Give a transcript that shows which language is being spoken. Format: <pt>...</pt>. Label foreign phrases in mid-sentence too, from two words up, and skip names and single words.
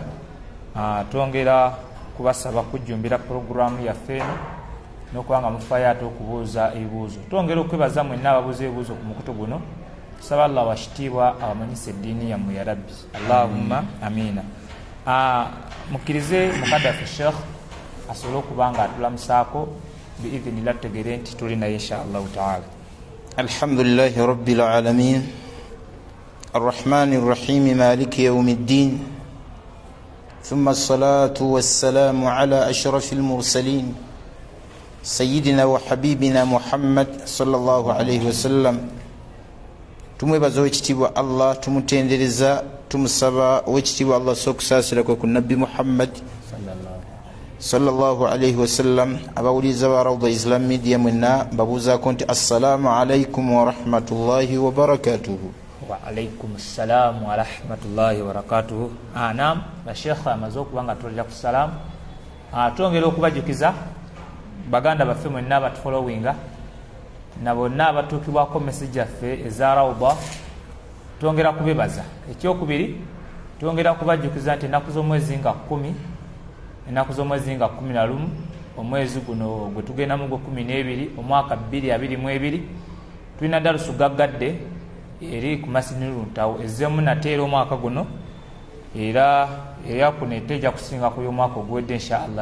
<lg>Twongera kubasaba kujjumbira puroguramu yaffe eno n'okuba nga mufaayo ate okubuuza ebibuuzo. Twongera okwebaza mwenna ababuuza ebibuuzo ku mukutu guno. Tusaba Allah washitiibwa abamanyisa eddiini yammwe ya Rabbi.</lg> <ar>اللهم آمين.</ar> <lg>Mukkirize mukadde waffe Sheikh asobole okuba nga atulamusaako biidhinillah, tutegeere nti tuli naye</lg> <ar>إن شاء الله تعالى. الحمد لله رب العالمين الرحمن الرحيم مالك يوم الدين ثم الصلاة والسلام على أشرف المرسلين سيدنا وحبيبنا محمد صلى الله عليه وسلم.</ar> <lg>Tumwebaza owekitiibwa Allah, tumutendereza, tumusaba owekitiibwa Allah sokusaasira kwe ku nabbi Muhammad</lg> <ar>صلى الله عليه وسلم.</ar> <lg>Abawuliza ba Rawda Islamic Media mwenna mbabuuzaako nti</lg> <ar>السلام عليكم ورحمة الله وبركاته. وعليكم السلام ورحمة الله وبركاته.</ar> <lg>Naam, Sheikh amaze okuba nga tulira ku salaamu. Twongera okubajjukiza baganda baffe mwenna abatufolowinga na bonna abatuukibwako message yaffe eza Rawda, twongera kubebaza. Ekyokubiri, twongera kubajjukiza nti ennaku z'omwezi nga 10, ennaku z'omwezi nga 11 omwezi guno gwe tugendamu gwe 12 omwaka 2022 tulina darusu gaggadde eri ku Masjid Nuruntawo ezzemu nateera omwaka guno, era eyakuno etejja kusinga ku y'omwaka ogwedde</lg> <ar>إن شاء الله.</ar>